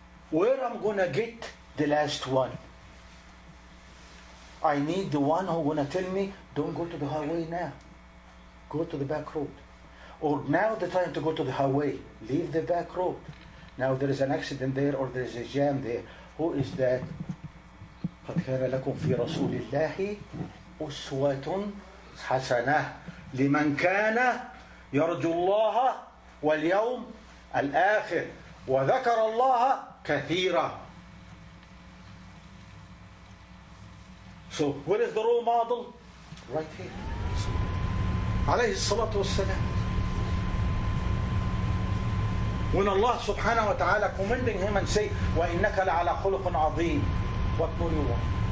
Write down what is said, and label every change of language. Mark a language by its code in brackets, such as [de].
[en] Where I'm going to get the last one? I need the one who's going to tell me, don't go to the highway now. Go to the back road. Or now the time to go to the highway. Leave the back road. Now there is an accident there or there is a jam there. Who is that? [ar] قد كان لكم في رسول الله أسوة حسنة لمن كان يرجو الله واليوم الآخر وذكر الله كثيرا. [en] So where is the role model? Right here. [ar] عليه الصلاة والسلام. [en] When Allah subhanahu wa ta'ala commending him and say, [ar] وَإِنَّكَ لَعَلَى خُلُقٍ عَظِيمٍ, [en] what more you want?